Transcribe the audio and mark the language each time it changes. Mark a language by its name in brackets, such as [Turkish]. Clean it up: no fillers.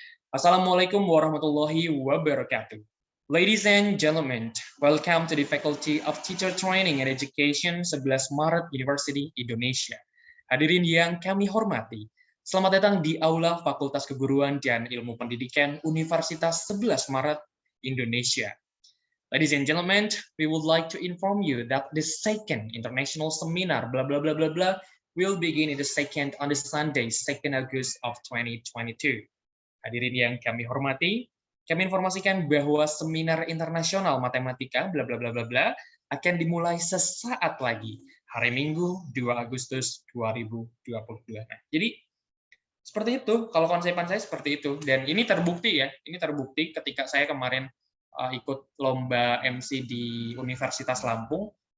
[English] Assalamualaikum warahmatullahi wabarakatuh. Ladies and gentlemen, welcome to the Faculty of Teacher Training and Education 11 Maret University Indonesia. [Indonesian] Hadirin yang kami hormati, selamat datang di Aula Fakultas Keguruan dan Ilmu Pendidikan Universitas 11 Maret Indonesia. [English] Ladies and gentlemen, we would like to inform you that the second international seminar blah blah blah blah blah will begin in the second on the Sunday, 2nd August of 2022. [Indonesian] Hadirin yang kami hormati, kami informasikan bahwa seminar internasional matematika bla bla bla bla bla akan dimulai sesaat lagi, hari Minggu 2 Agustus 2022. Nah, jadi seperti itu, kalau konsepan saya seperti itu, dan ini terbukti ya, ini terbukti ketika saya kemarin ikut lomba MC di Universitas Lampung.